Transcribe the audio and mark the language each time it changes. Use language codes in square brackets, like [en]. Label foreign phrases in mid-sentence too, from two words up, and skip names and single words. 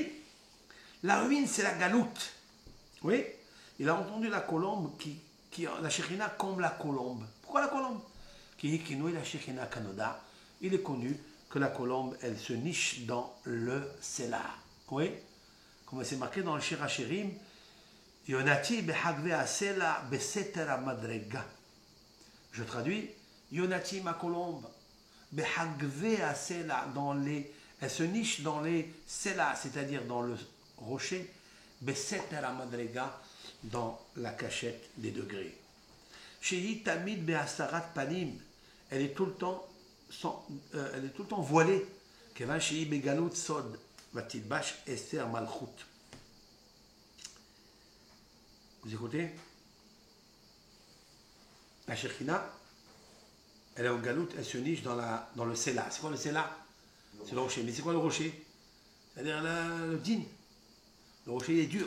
[fr] La ruine, c'est la galoute. Oui, il a entendu la colombe la Shekhinah comme la colombe. Pourquoi la colombe? Qui la Shekhinah Kanoda. Il est connu que la colombe, elle se niche dans le Sela. Oui, comme c'est marqué dans le Shir HaShirim, [he] יונתי בחגוי הסלע בסתר המדרגה. [fr] Je traduis, Yonati ma colombe, [he] בחגוי הסלע [fr] elle se niche dans les Sela, c'est-à-dire dans le rocher, [he] בסתר המדרגה, [fr] dans la cachette des degrés. [he] שהיא תמיד בהסתרת פנים, [fr] elle est tout le temps voilée. [he] כיוון שהיא בגלות סוד, ותלבש אסתר מלכות. [fr] Vous écoutez? La Shekhinah, elle est en galoute, elle se niche dans le Sela. C'est quoi le Sela? C'est le rocher. Mais c'est quoi le rocher? C'est-à-dire le din. Le rocher est dur.